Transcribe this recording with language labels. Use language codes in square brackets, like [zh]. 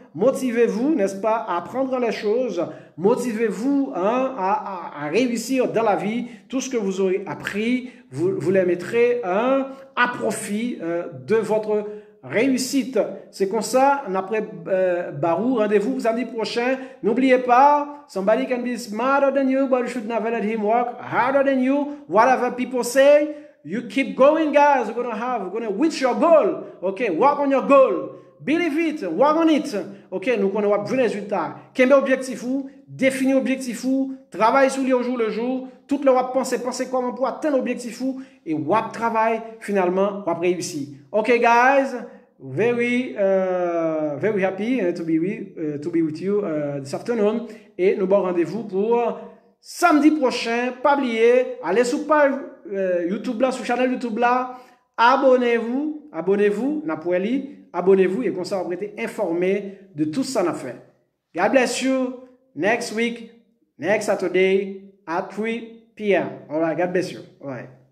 [fr] Motivez-vous, n'est-ce pas, à apprendre les choses. Motivez-vous à réussir dans la vie. Tout ce que vous aurez appris, vous les mettrez à profit de votre réussite. C'est comme ça, après Barou, rendez-vous samedi prochain. N'oubliez pas, [en] somebody can be smarter than you, but you should never let him work harder than you. Whatever people say, you keep going, guys. You're gonna reach your goal. Okay, work on your goal. Believe it, work on it. [fr] OK, nous connaissons un résultat. Quel est l'objectif ou? Définir l'objectif ou? Travaille sur lui au jour le jour. Tout le monde penser comment pour atteindre l'objectif ou? Et wap travail, finalement, wap réussir. [en] OK, guys, very happy to be with you this afternoon. [fr] Et nous bon rendez-vous pour samedi prochain. Pas oublier, allez sur page YouTube là, sur channel YouTube là. Abonnez-vous, Napoli. Abonnez-vous et comme ça, vous serez informé de tout ça qu'on a fait. [en] God bless you. Next week, next Saturday at 3 p.m. All right, God bless you. All right.